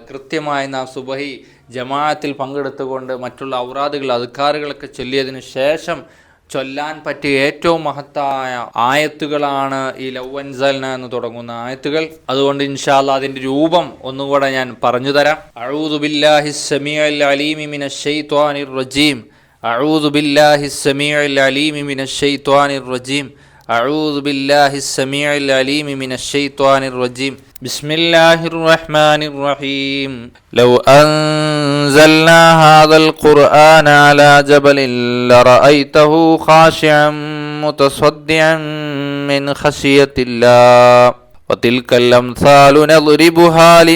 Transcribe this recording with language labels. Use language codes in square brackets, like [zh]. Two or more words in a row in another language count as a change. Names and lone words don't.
[ml] കൃത്യമായി നാം സുബഹി ജമാഅത്തിൽ പങ്കെടുത്തുകൊണ്ട് മറ്റുള്ള ഔറാദുകൾ അദ്കാറുകളൊക്കെ ചൊല്ലിയതിനു ശേഷം ചൊല്ലാൻ പറ്റിയ ഏറ്റവും മഹത്തായ ആയത്തുകളാണ് ഈ [ar] لو أنزلنا [ml] എന്ന് തുടങ്ങുന്ന ആയത്തുകൾ. അതുകൊണ്ട് [ar] إن شاء الله [ml] അതിന്റെ രൂപം ഒന്നുകൂടെ ഞാൻ പറഞ്ഞു തരാം. [ar] أعوذ بالله السميع العليم من الشيطان الرجيم. أعوذ بالله السميع العليم من الشيطان الرجيم. أعوذ بالله السميع العليم من الشيطان الرجيم. بسم الله الرحمن الرحيم. لو أنزلنا هذا القرآن على جبل لرأيته خاشعا متصدعا من خشية الله وتلك الأمثال نضربها